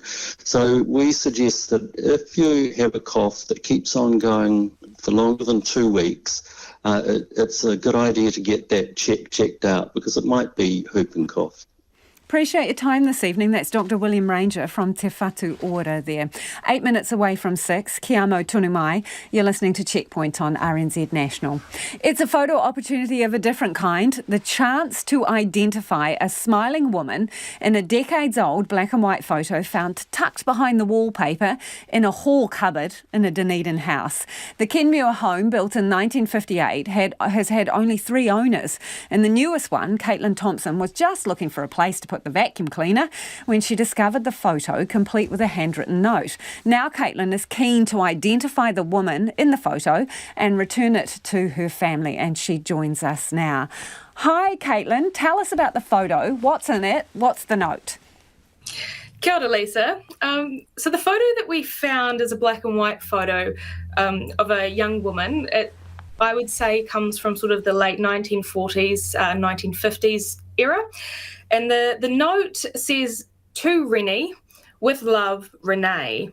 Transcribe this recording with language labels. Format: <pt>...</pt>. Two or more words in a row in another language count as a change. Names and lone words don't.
<en>So we suggest that if you have a cough that keeps on going for longer than 2 weeks, it's a good idea to get that checked out, because it might be whooping cough. Appreciate your time this evening. That's Dr. William Ranger from Te Whatu Ora there. 8 minutes away from 6.</en> <mi>Kia amo tonu mai.</mi> <en>You're listening to Checkpoint on RNZ National. It's a photo opportunity of a different kind. The chance to identify a smiling woman in a decades-old black and white photo found tucked behind the wallpaper in a hall cupboard in a Dunedin house. The Kenmure home, built in 1958, has had only 3 owners. And the newest one, Caitlin Thompson, was just looking for a place to put the vacuum cleaner when she discovered the photo, complete with a handwritten note. Now Caitlin is keen to identify the woman in the photo and return it to her family, and she joins us now. Hi Caitlin, tell us about the photo. What's in it? What's the note?</en> <mi>Kia ora, Lisa.</mi> <en>So the photo that we found is a black and white photo of a young woman. It, I would say, comes from sort of the late 1940s, 1950s era. And the note says, "To Rennie, with love, Renee."</en>